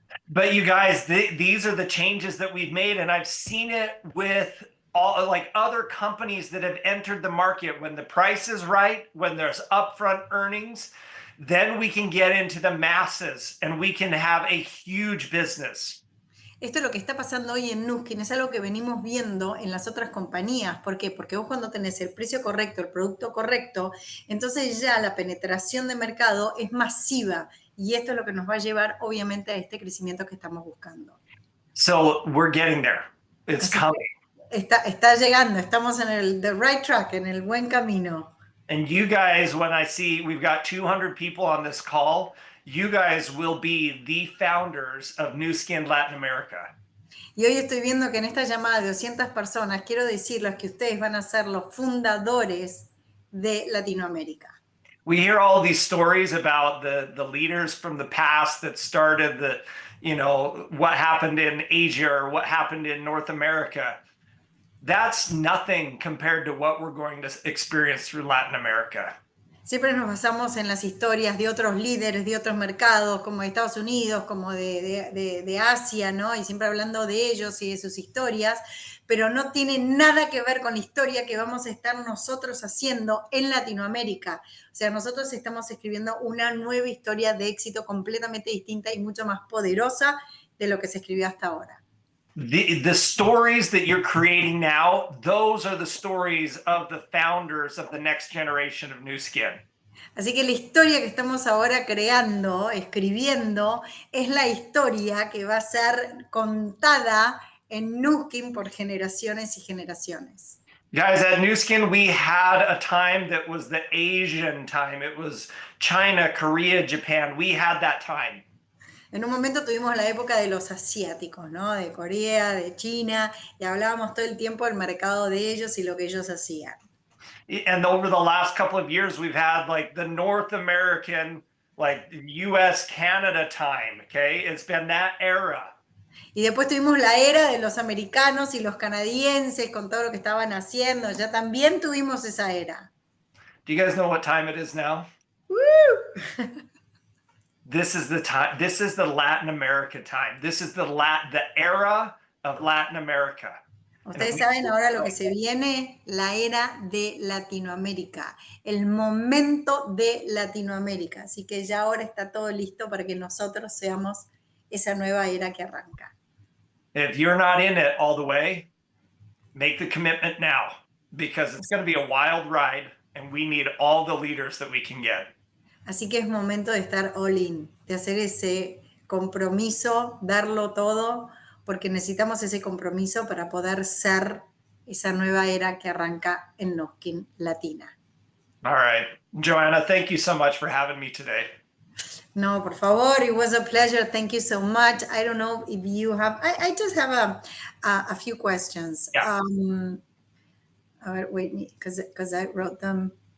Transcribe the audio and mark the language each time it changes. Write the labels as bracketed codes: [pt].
[en] But you guys, these are the changes that we've made, and I've seen it with all like other companies that have entered the market. When the price is right, when there's upfront earnings, then we can get into the masses and we can have a huge business. [es] Esto es lo que está pasando hoy en Nuskin, es algo que venimos viendo en las otras compañías. ¿Por qué? Porque vos cuando tenés el precio correcto, el producto correcto, entonces ya la penetración de mercado es masiva y esto es lo que nos va a llevar obviamente a este crecimiento que estamos buscando. [en] So we're getting there. It's coming. [es] Está llegando, estamos en [en] the right track, [es] en el buen camino. [en] And you guys, when I see we've got 200 people on this call, you guys will be the founders of New Skin Latin America. [es] Y hoy estoy viendo que en esta llamada de 200 personas, quiero decirles que ustedes van a ser los fundadores de Latinoamérica. [en] We hear all these stories about the leaders from the past that started the, you know, what happened in Asia or what happened in North America. That's nothing compared to what we're going to experience through Latin America. [es] Siempre nos basamos en las historias de otros líderes, de otros mercados, como de Estados Unidos, como de Asia, ¿no? Y siempre hablando de ellos y de sus historias, pero no tiene nada que ver con la historia que vamos a estar nosotros haciendo en Latinoamérica. O sea, nosotros estamos escribiendo una nueva historia de éxito completamente distinta y mucho más poderosa de lo que se escribió hasta ahora. [en] The stories that you're creating now, those are the stories of the founders of the next generation of New Skin. [es] Así que la historia que estamos ahora creando, escribiendo, es la historia que va a ser contada en Nuskin por generaciones y generaciones. [en] Guys, at New Skin, we had a time that was the Asian time. It was China, Korea, Japan. We had that time. [es] En un momento tuvimos la época de los asiáticos, ¿no? De Corea, de China, y hablábamos todo el tiempo del mercado de ellos y lo que ellos hacían. [en] And over the last couple of years, we've had like the North American, like US, Canada time, okay? It's been that era. [es] Y después tuvimos la era de los americanos y los canadienses con todo lo que estaban haciendo. Ya también tuvimos esa era. [en] Do you guys know what time it is now? ¡Woo! This is the time. This is the Latin America time. This is the era of Latin America. [es] Ustedes saben ahora lo que se viene, la era de Latinoamérica, el momento de Latinoamérica. Así que ya ahora está todo listo para que nosotros seamos esa nueva era que arranca. [en] If you're not in it all the way, make the commitment now, because it's going to be a wild ride and we need all the leaders that we can get. [es] Así que es momento de estar all in, de hacer ese compromiso, darlo todo, porque necesitamos ese compromiso para poder ser esa nueva era que arranca en Nuskin Latina. [en] All right. Joanna, thank you so much for having me today. [es] No, por favor, [en] it was a pleasure. Thank you so much. I don't know if you have, I just have a few questions. Yeah. Wait, because I wrote them.